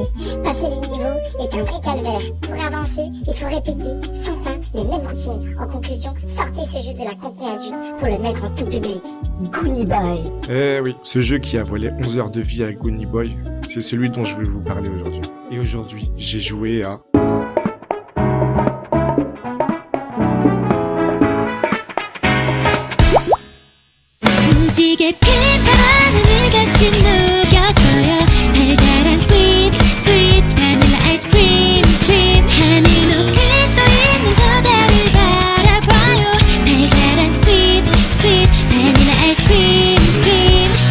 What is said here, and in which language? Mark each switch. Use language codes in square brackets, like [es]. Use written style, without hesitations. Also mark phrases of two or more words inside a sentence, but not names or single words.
[fr] Passer les niveaux est un vrai calvaire. Pour avancer, il faut répéter sans fin les mêmes routines. En conclusion, sortez ce jeu de la contenu adulte pour le mettre en tout public. Goonie Boy. Eh oui, ce jeu qui a volé 11 heures de vie à Goonie Boy, c'est celui dont je vais vous parler aujourd'hui. Et aujourd'hui, j'ai joué à... [ko] 무지개 핀 하늘을 같이 녹여줘요 달달한 [en] sweet sweet [ko] 바닐라 아이스크림 크림 하늘 높이 떠있는 저 달을 바라봐요 달달한 [en] sweet sweet [ko] 바닐라 아이스크림 크림